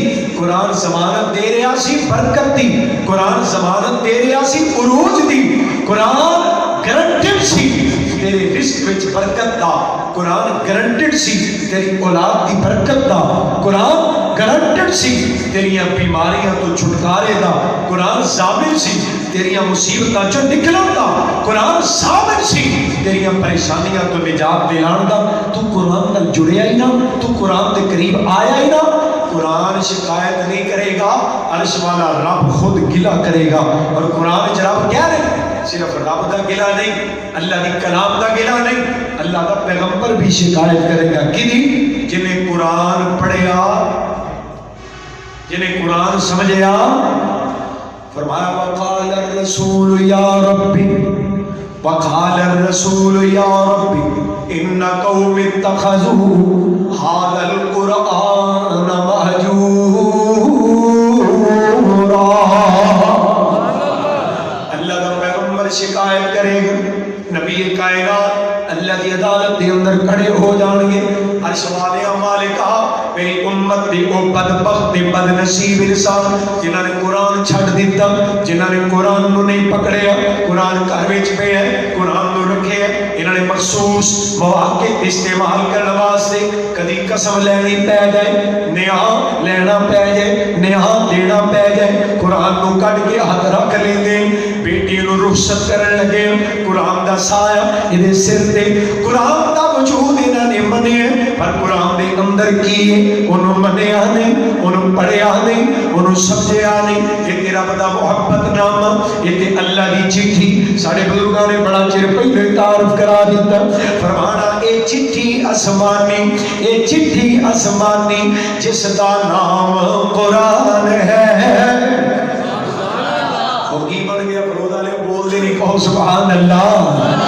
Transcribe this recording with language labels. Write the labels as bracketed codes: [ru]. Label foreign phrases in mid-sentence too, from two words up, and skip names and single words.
[pa] قرآن ضمانت دے رہا سی برکت دی، قرآن ضمانت دے رہا سی عروج دی، قرآن گارنٹیڈ سی تیرے رزق وچ برکت دا، قرآن گارنٹیڈ سی تیری اولاد دی برکت دا، قرآن گارنٹیڈ سی تیریاں بیماریاں تو چھٹکارے دا، قرآن ضامن سی تیریاں مصیبتاں چوں نکلن دا، قرآن ضامن سی تیریاں پریشانیاں تو نجات دلان دا۔ تو قرآن نال جڑیا ہی نہ، تو قرآن دے قریب آیا ہی نہ، قرآن شکایت نہیں کرے گا، عرش والا رب خود گلہ کرے گا۔ اور قرآن وچ رب کہہ رہے صرف رب دا گلہ نہیں، اللہ دی کلام دا گلہ نہیں، اللہ دا پیغمبر بھی شکایت کرے گا کدی؟ جنہیں قرآن پڑھیا، جنہیں قرآن سمجھیا۔ [ar] فرمایا وقال الرسول یا ربی، وقال الرسول یا ربی ان قوم اتخذوا هذا القرآن مہجورا۔ [pa] اللہ دا پیغمبر شکایت کرے گا، نبی کائنات اللہ دی عدالت دے اندر کھڑے ہو جان گے، عرش والے مالکا میری امت دی او بدبخت دی بد نصیب انسان جنہاں نے قرآن چھڑ دیتا، جنہاں نے قرآن نو نہیں پکڑیا، قرآن گھر وچ پے ہے، قرآن نو رکھے ہے، انہاں نے مخصوص مواقع استعمال کرنے واسطے کدی قسم لینی پے جائے، نیاں لینا پے جائے، نیاں دینا پے جائے، قرآن نو کٹ کے ہاتھ رکھ لیندے، بیٹی نو رخصت کرن لگے، قرآن دا سایہ ادھے سر دے، قرآن دا وجود انہاں نے منے، پر قرآن دے اندر کی ہے انہوں منیا نہیں، انہوں پڑھیا نہیں، انہوں سمجھیا نہیں۔ یہ تیرا بدا محبت نامہ، یہ تے اللہ دی چٹھی ساڑھے بزرگاں نے بڑا چر پہلے تعارف کرا دیتا، فرمانا اے چٹھی آسمانی، اے چٹھی آسمانی جس دا نام قرآن ہے۔ وہ کی بن گیا پرودہ لے بول دے نہیں کہو [ar] سبحان اللہ۔